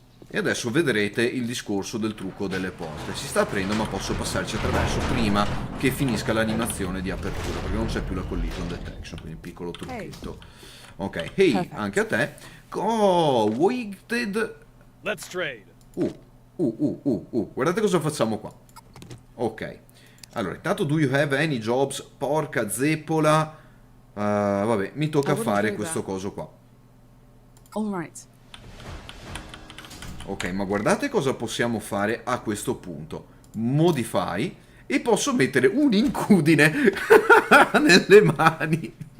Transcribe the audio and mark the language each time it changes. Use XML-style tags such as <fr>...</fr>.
<it>E adesso vedrete il discorso del trucco delle porte. Si sta aprendo, ma posso passarci attraverso prima che finisca l'animazione di apertura, perché non c'è più la collision detection, quindi piccolo trucchetto. Ok, hey, anche a te.</it> <en>Oh, weighted. Let's trade.</en> <it>Guardate cosa facciamo qua. Ok. Allora, intanto,</it> <en>do you have any jobs?</en> <it>Porca zeppola. Vabbè, mi tocca fare questo coso qua.</it> <en>Alright.</en> <it>Ok, ma guardate cosa possiamo fare a questo punto. Modify e posso mettere un'incudine nelle mani.</it>